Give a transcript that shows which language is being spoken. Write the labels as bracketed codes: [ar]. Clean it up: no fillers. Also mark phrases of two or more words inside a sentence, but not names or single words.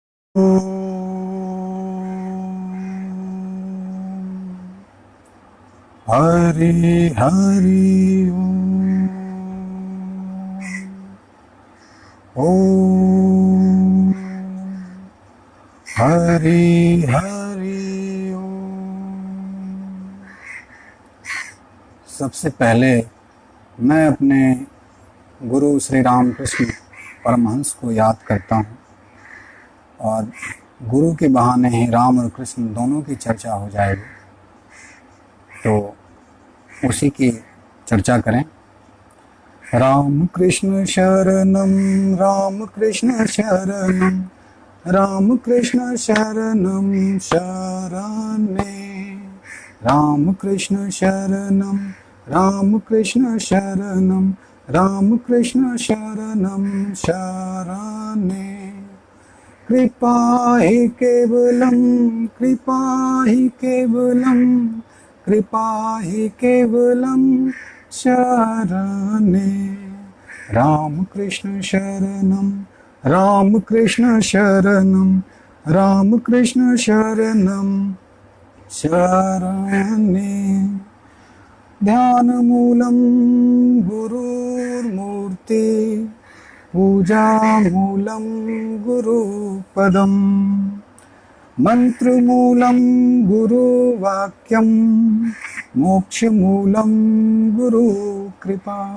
[sa] हरि हरि ओम हरि हरि ओम। [hi] सबसे पहले मैं अपने गुरु श्री रामकृष्ण परमहंस को याद करता हूँ और गुरु के बहाने ही राम और कृष्ण दोनों की चर्चा हो जाएगी, तो उसी की चर्चा करें। [sa] राम कृष्ण शरणम राम कृष्ण शरणम राम कृष्ण शरणम शरणे राम कृष्ण शरणम राम कृष्ण शरणम राम कृष्ण शरणम शरणे। कृपा ही केवलम कृपा ही केवलम कृपा ही केवलम शरणे राम कृष्ण शरणम राम कृष्ण शरणम राम कृष्ण शरणम शरणे। ध्यान मूलम गुरुर्मूर्ति पूजा मूलम गुरुपदम मंत्र मूलम गुरुवाक्यम मोक्ष मूलम गुरु कृपा।